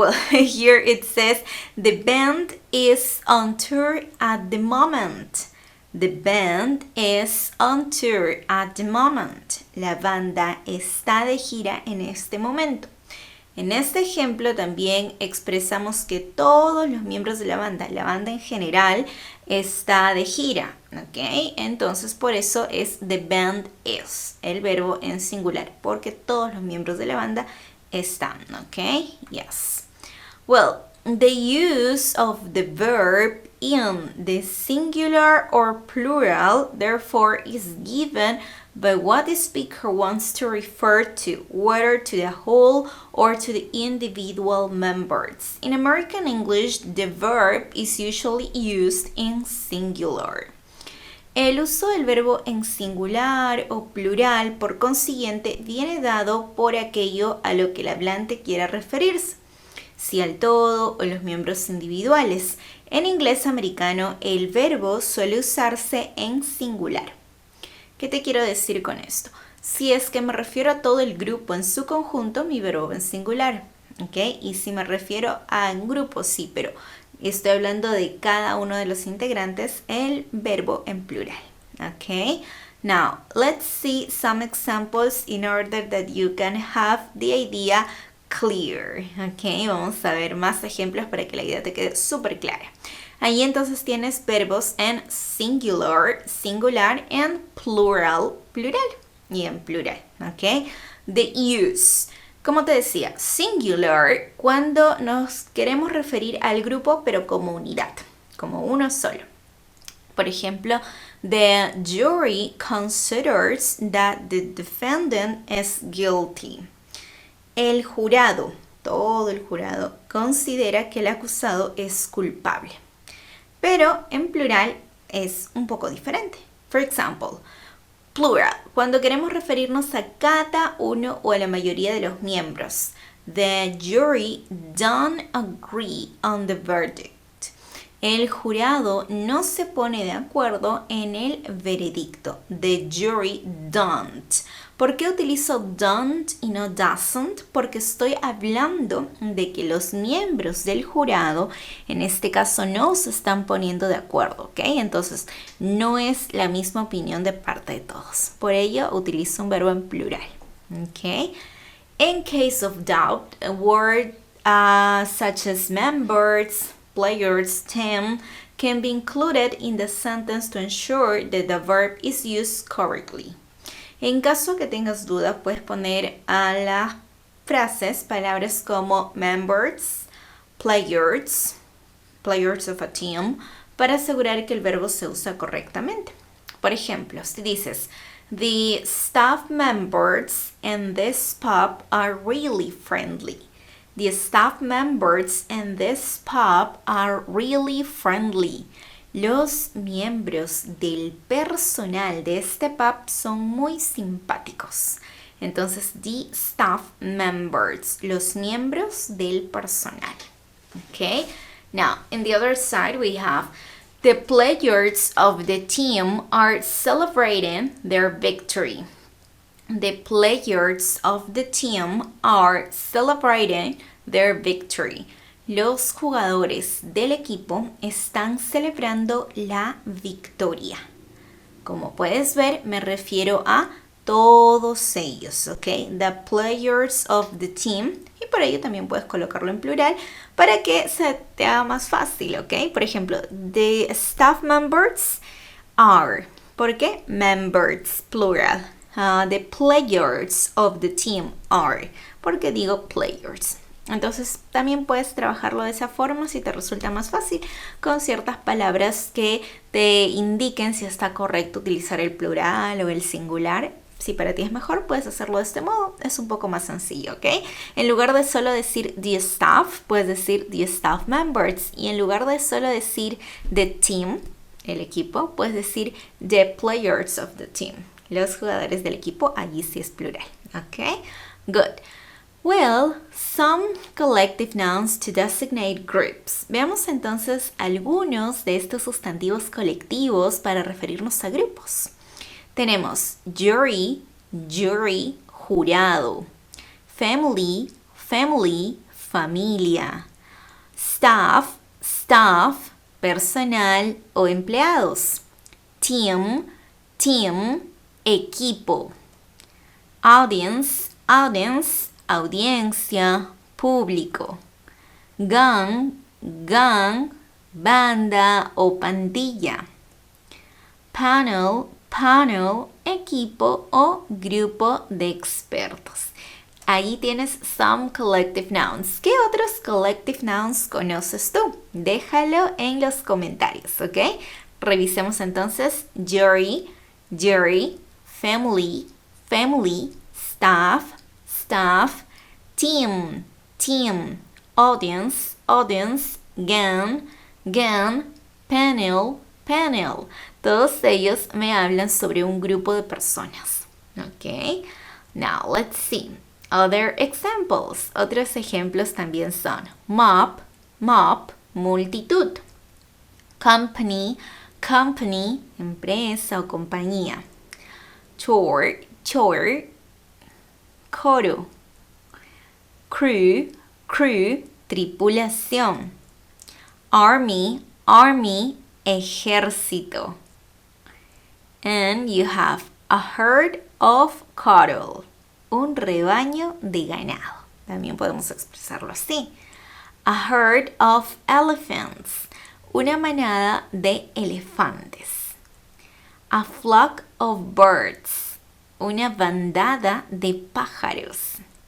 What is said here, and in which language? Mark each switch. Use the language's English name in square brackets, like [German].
[English] Here it says the band is on tour at the moment. The band is on tour at the moment. [Spanish] La banda está de gira en este momento. En este ejemplo también expresamos que todos los miembros de la banda en general, está de gira, ¿ok? Entonces por eso es [English] the band is, [Spanish] el verbo en singular, porque todos los miembros de la banda están, ¿ok? [English] Yes. Well, the use of the verb in the singular or plural, therefore, is given by what the speaker wants to refer to, whether to the whole or to the individual members. In American English, the verb is usually used in singular. [Spanish] El uso del verbo en singular o plural, por consiguiente, viene dado por aquello a lo que el hablante quiera referirse, si al todo o los miembros individuales. En inglés americano, el verbo suele usarse en singular. ¿Qué te quiero decir con esto? Si es que me refiero a todo el grupo en su conjunto, mi verbo va en singular, ¿ok? Y si me refiero a un grupo, sí, pero estoy hablando de cada uno de los integrantes, el verbo en plural, ¿ok? [English] Now, let's see some examples in order that you can have the idea clear, ¿ok? [Spanish] Vamos a ver más ejemplos para que la idea te quede súper clara. Ahí entonces tienes verbos en singular, en plural, y en plural, ¿ok? [English] The use. [Spanish] Como te decía, singular cuando nos queremos referir al grupo pero como unidad, como uno solo. Por ejemplo, [English] the jury considers that the defendant is guilty. [Spanish] El jurado, todo el jurado, considera que el acusado es culpable. Pero en plural es un poco diferente. [English] For example, [Spanish] plural, cuando queremos referirnos a cada uno o a la mayoría de los miembros. [English] The jury don't agree on the verdict. [Spanish] El jurado no se pone de acuerdo en el veredicto. [English] The jury don't. [Spanish] ¿Por qué utilizo don't y no doesn't? Porque estoy hablando de que los miembros del jurado, en este caso, no se están poniendo de acuerdo, ¿ok? Entonces, no es la misma opinión de parte de todos. Por ello, utilizo un verbo en plural, ¿ok? [English] In case of doubt, a word such as members, players, team can be included in the sentence to ensure that the verb is used correctly. [Spanish] En caso que tengas duda, puedes poner a las frases palabras como members, [English] players of a team, [Spanish] para asegurar que el verbo se usa correctamente. Por ejemplo, si dices, [English] the staff members in this pub are really friendly. The staff members in this pub are really friendly. [Spanish] Los miembros del personal de este pub son muy simpáticos. Entonces, [English] the staff members, [Spanish] los miembros del personal. [English] Okay? Now, in the other side, we have the players of the team are celebrating their victory. The players of the team are celebrating their victory. [Spanish] Los jugadores del equipo están celebrando la victoria. Como puedes ver, me refiero a todos ellos, ¿ok? [English] The players of the team. [Spanish] Y por ello también puedes colocarlo en plural para que se te haga más fácil, ¿ok? Por ejemplo, [English] the staff members are. [Spanish] ¿Por qué? [English] Members, plural. The players of the team are. [Spanish] ¿Por qué digo players? Entonces también puedes trabajarlo de esa forma si te resulta más fácil, con ciertas palabras que te indiquen si está correcto utilizar el plural o el singular. Si para ti es mejor, puedes hacerlo de este modo. Es un poco más sencillo, ¿ok? En lugar de solo decir the staff, puedes decir [English] the staff members. [Spanish] Y en lugar de solo decir the team, el equipo, puedes decir [English] the players of the team. [Spanish] Los jugadores del equipo, allí sí es plural, ¿ok? [English] Good. Well, some collective nouns to designate groups. [Spanish] Veamos entonces algunos de estos sustantivos colectivos para referirnos a grupos. Tenemos jury, jury, jurado. Family, family, familia. Staff, staff, personal o empleados. Team, team, equipo. Audience, audience, audiencia, público. Gang, gang, banda o pandilla. Panel, panel, equipo o grupo de expertos. Ahí tienes [English] some collective nouns. [Spanish] ¿Qué otros collective nouns conoces tú? Déjalo en los comentarios, ¿ok? Revisemos entonces jury, jury, family, family, staff, staff, team, team, audience, audience, gang, gang, panel, panel. Todos ellos me hablan sobre un grupo de personas. Ok. [English] Now, let's see. Other examples. [Spanish] Otros ejemplos también son mob, mob, multitud. Company, company, empresa o compañía. Tour, tour, coro. Crew, crew, tripulación. Army, army, ejército. [English] And you have a herd of cattle. [Spanish] Un rebaño de ganado. También podemos expresarlo así. [English] A herd of elephants. [Spanish] Una manada de elefantes. [English] A flock of birds. [Spanish] Una bandada de pájaros.